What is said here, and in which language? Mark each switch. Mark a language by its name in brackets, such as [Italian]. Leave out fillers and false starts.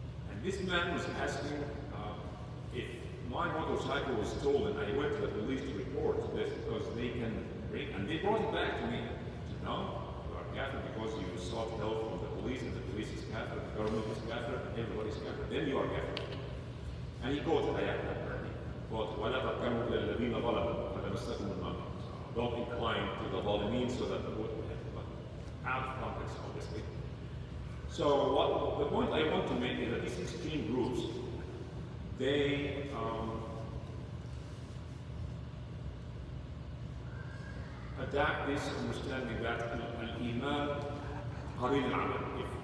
[English] And this man was asking if my motorcycle was stolen. I went to the police to report this because they can bring, and they brought it back to me. I said, no, you are kafir because you sought help from the police, and the police is kafir, the government is kafir, and everybody is kafir. Then you are kafir. And he quoted ayat apparently. [Arabic] Quote, وَلَا تَرْكَنُوا إِلَى الَّذِينَ ظَلَمُوا فَتَمَسَّكُمُ النَّارُ. [English] Don't incline to the ظالمين so that the wood out of context, obviously. So the point I want to make is that these extreme groups, they adapt this understanding that al-iman qarin al-amal.